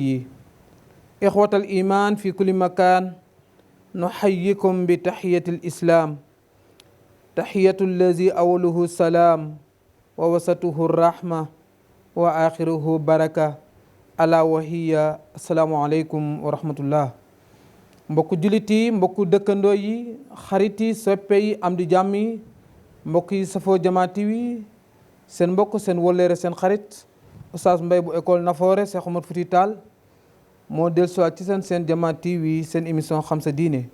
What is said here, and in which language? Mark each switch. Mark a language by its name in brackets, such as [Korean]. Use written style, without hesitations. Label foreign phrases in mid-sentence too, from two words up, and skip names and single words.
[Arabic] إخوة الإيمان في كل مكان، نحييكم بتحية الإسلام، تحية الذي أوله السلام ووسطه الرحمة وآخره بركة ألا وهي السلام عليكم ورحمة الله. [Wolof] mbokku jullit yi, mbokku dëkkandoo yi, xarit yi, soppe yi, am di jàmm yi, mbokk yi safoo Jama TV, seen mbokk seen wolleere seen xarit Oustaz Mbaye bu école Nafoore Cheikh Oumar Fouti Tall moo dellusiwaat ci seen Jama TV, seen émission xam sa diine.